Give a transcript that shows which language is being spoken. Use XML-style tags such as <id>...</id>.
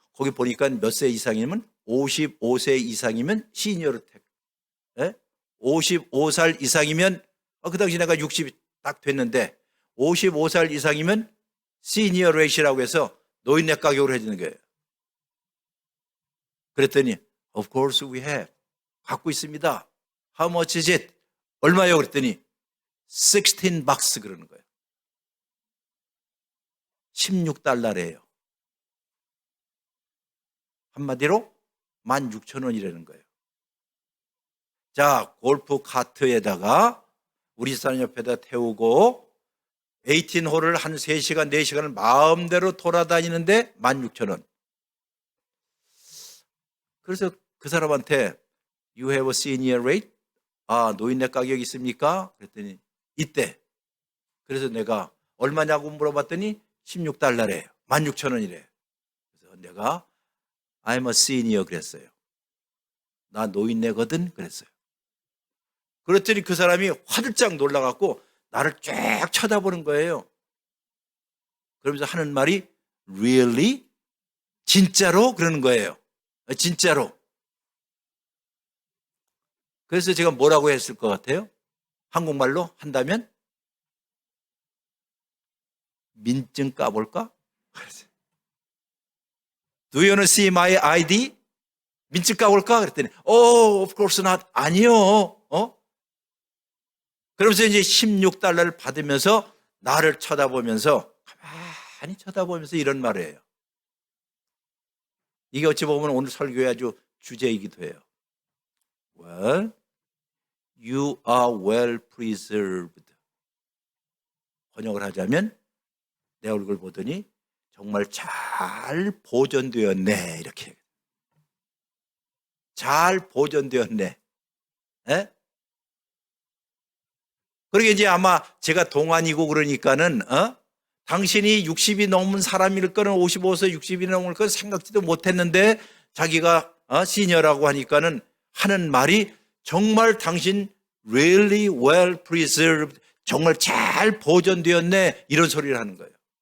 <ko>거기 보니까 몇 세 이상이면 55세 이상이면 시니어로 택. 55살 이상이면 그 당시 내가 60이 딱 됐는데 55살 이상이면 시니어 레이시라고 해서 노인네 가격으로 해주는 거예요. 그랬더니</ko> <en>Of course we have.</en> <ko>갖고 있습니다.</ko> <en>How much is it?</en> <ko>얼마요? 그랬더니 $16 그러는 거예요. $16래요. 한마디로 16,000원이라는 거예요. 자, 골프 카트에다가 우리 사람 옆에다 태우고 18홀을 한 3시간, 4시간을 마음대로 돌아다니는데 16,000원. 그래서 그 사람한테</ko> <en>You have a senior rate?</en> <ko>노인네 가격 있습니까? 그랬더니 있대. 그래서 내가 얼마냐고 물어봤더니 $16래요. 16,000원이래. 그래서 내가</ko> <en>I'm a senior</en> <ko>그랬어요. 나 노인네거든 그랬어요. 그랬더니 그 사람이 화들짝 놀라갖고 나를 쫙 쳐다보는 거예요. 그러면서 하는 말이</ko> <en>Really?</en> <ko>진짜로? 그러는 거예요. 진짜로. 그래서 제가 뭐라고 했을 것 같아요? 한국말로 한다면 민증 까볼까?</ko> <en>Do you want to see my ID?</en> <ko>민증 까볼까? 그랬더니</ko> <en>of course not.</en> <ko>아니요. 그러면서 이제 $16를 받으면서 나를 쳐다보면서, 가만히 쳐다보면서 이런 말을 해요. 이게 어찌 보면 오늘 설교의 아주 주제이기도 해요.</ko> <en>Well, you are well preserved.</en> <ko>번역을 하자면 내 얼굴 보더니 정말 잘 보존되었네, 이렇게. 잘 보존되었네. 에? 그러게 이제 아마 제가 동안이고 그러니까는 당신이 60이 넘은 사람일 거는 55세 60이 넘을 건 생각지도 못했는데 자기가 시니어라고 하니까는 하는 말이 정말 당신</ko> <en>really well preserved,</en> <ko>정말 잘 보존되었네, 이런 소리를 하는 거예요.</ko>